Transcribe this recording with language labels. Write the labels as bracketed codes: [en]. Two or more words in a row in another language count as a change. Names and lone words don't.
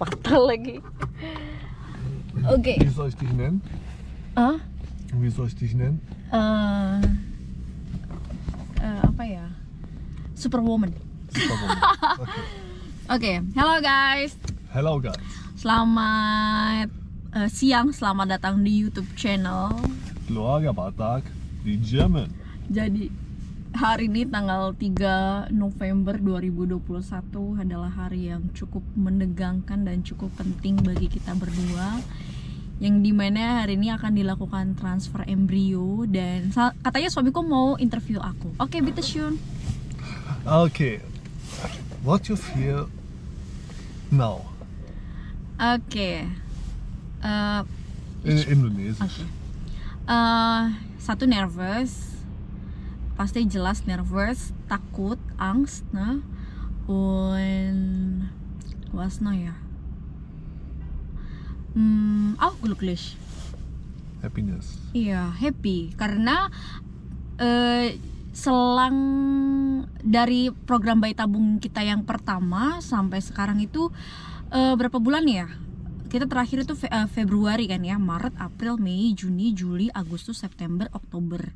[id] salah lagi. Oke. [de] Wie soll ich dich nennen? Wie soll ich dich nennen? [id] Apa ya? Superwoman. Superwoman. [en] Oke, hello guys. Hello guys. [id] Selamat siang, selamat datang di YouTube channel Keluarga Batak di Jerman. Jadi hari ini tanggal 3 November 2021 adalah hari yang cukup menegangkan dan cukup penting bagi kita berdua, yang dimana hari ini akan dilakukan transfer embrio dan katanya suamiku mau interview aku. Oke, [de] bitte schön. [en] Okay. What you feel now? Oke. [de] In Indonesisch. [id] Satu nervous, pasti jelas nervous, takut, [de] angst, nah, und was noch ya? Auch glücklich. [en] Happiness. [id] Iya, happy karena selang dari program bayi tabung kita yang pertama sampai sekarang itu berapa bulan ya? Kita terakhir itu Februari kan ya, Maret, April, Mei, Juni, Juli, Agustus, September, Oktober.